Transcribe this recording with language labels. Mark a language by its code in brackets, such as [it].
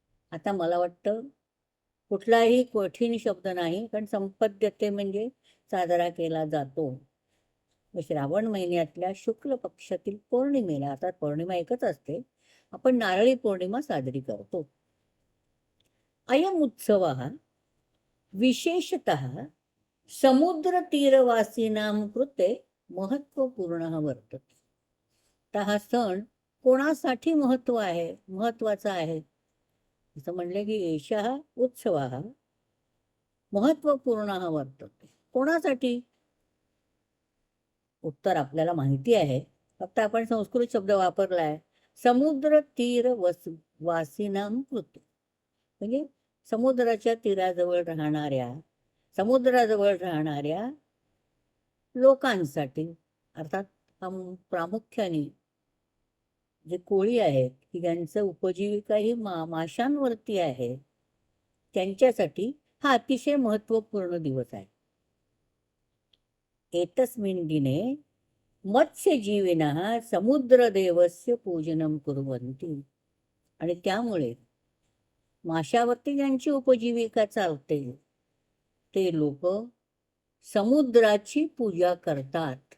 [mr] आता मला वाटतं कुठलाही कठीण शब्द नाही, कारण संपद्यते म्हणजे साजरा केला जातो. श्रावण महिन्यातल्या शुक्ल पक्षातील पौर्णिमेला, आता पौर्णिमा एकच असते, आपण नारळी पौर्णिमा साजरी करतो. [sa] अयम उत्सवः विशेषतः समुद्रतीरवासीनां कृते महत्त्वपूर्णः वर्तते. [mr] तर हा सण कोणासाठी महत्त्वाचा आहे असं म्हणले की [sa] एषः उत्सवः महत्त्वपूर्णः वर्तते. [mr] कोणासाठी? उत्तर आपल्याला माहिती आहे, फक्त आपण संस्कृत शब्द वापरला आहे. [sa] समुद्र तीर वासीनां कृते [mr] म्हणजे समुद्राच्या तीराजवळ समुद्राजवळ राहणाऱ्या लोकांसाठी, अर्थात प्रामुख्याने जे कोळी आहेत की ज्यांचं उपजीविका ही माशांवरती आहे, त्यांच्यासाठी हा अतिशय महत्त्वपूर्ण दिवस आहे. [sa] एतस्मिन् दिने मत्स्यजीविनः समुद्रदेवस्य पूजनं कुर्वन्ति. [mr] आणि त्यामुळे माशावरती ज्यांची उपजीविका चालते ते लोक समुद्राची पूजा करतात.